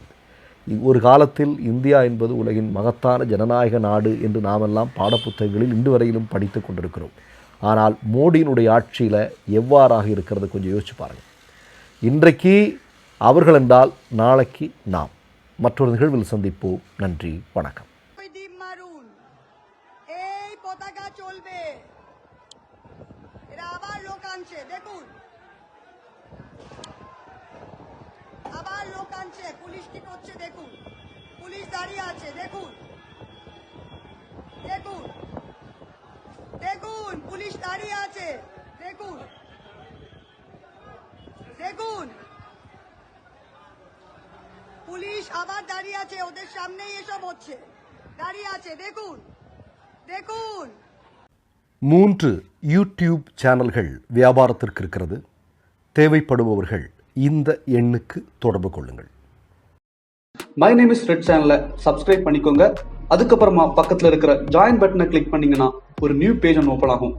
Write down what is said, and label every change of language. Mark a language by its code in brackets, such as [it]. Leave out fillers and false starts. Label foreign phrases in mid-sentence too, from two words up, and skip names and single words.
[ta] ஒரு காலத்தில் இந்தியா என்பது உலகின் மகத்தான ஜனநாயக நாடு என்று நாமெல்லாம் பாடப்புத்தகங்களில் இன்று வரையிலும் படித்து கொண்டிருக்கிறோம். ஆனால் மோடியினுடைய ஆட்சியில் எவ்வாறாக இருக்கிறது கொஞ்சம் யோசிச்சு பாருங்கள். இன்றைக்கு அவர்கள் என்றால் நாளைக்கு நாம். மற்றொரு நிகழ்வில் சந்திப்போம். நன்றி, வணக்கம். [bn] পুলিশ কি করছে দেখুন, পুলিশ দাঁড়িয়ে আছে দেখুন, দেখুন দেখুন পুলিশ দাঁড়িয়ে আছে দেখুন, দেখুন পুলিশ আবার দাঁড়িয়ে আছে, ওদের সামনেই এসব হচ্ছে, দাঁড়িয়ে আছে দেখুন, দেখুন. [ta] 3 யூடியூப் சேனல்கள் வியாபாரத்திற்கு இருக்கிறது. தேவைப்படுபவர்கள் இந்த எண்ணுக்கு தொடர்பு கொள்ளுங்கள். மை நேம் இஸ் ரெட் சேனலை சப்ஸ்கிரைப் பண்ணிக்கோங்க. அதுக்கப்புறமா பக்கத்தில் இருக்கிற ஜாயின் பட்டனை கிளிக் பண்ணீங்கன்னா ஒரு [en] new page [ta] ஒன்று ஓப்பன் ஆகும்.